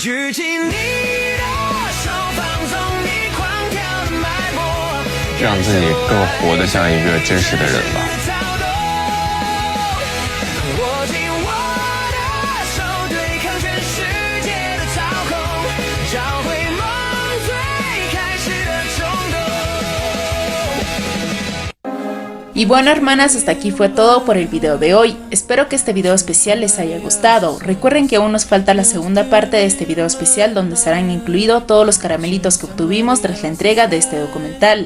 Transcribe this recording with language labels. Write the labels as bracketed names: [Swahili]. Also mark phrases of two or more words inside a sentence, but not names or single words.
[Chinese] 举起你的手，放纵你狂跳的脉搏，让自己更活得像一个真实的人吧。握紧我的手，对抗全世界的操控，找回梦最开始的冲动。 [Spanish] Y bueno, hermanas, hasta aquí fue todo por el video de hoy. Espero que este video especial les haya gustado. Recuerden que aún nos falta la segunda parte de este video especial donde estarán incluidos todos los caramelitos que obtuvimos tras la entrega de este documental.